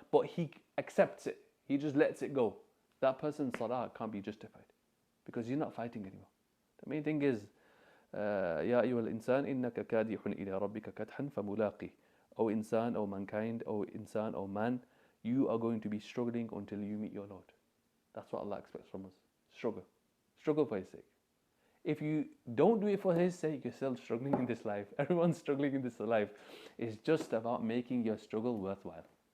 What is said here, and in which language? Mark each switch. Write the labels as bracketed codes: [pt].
[en] But he accepts it. He just lets it go. That person's salah can't be justified because he's not fighting anymore. The main thing is, [ar] يا أيها الإنسان إنك كادح إلى ربك كدحا فملاقيه. [en] O insan, O mankind, O insan, O man, you are going to be struggling until you meet your Lord. That's what Allah expects from us. Struggle. Struggle for His sake. If you don't do it for His sake, you're still struggling in this life. Everyone's struggling in this life. It's just about making your struggle worthwhile.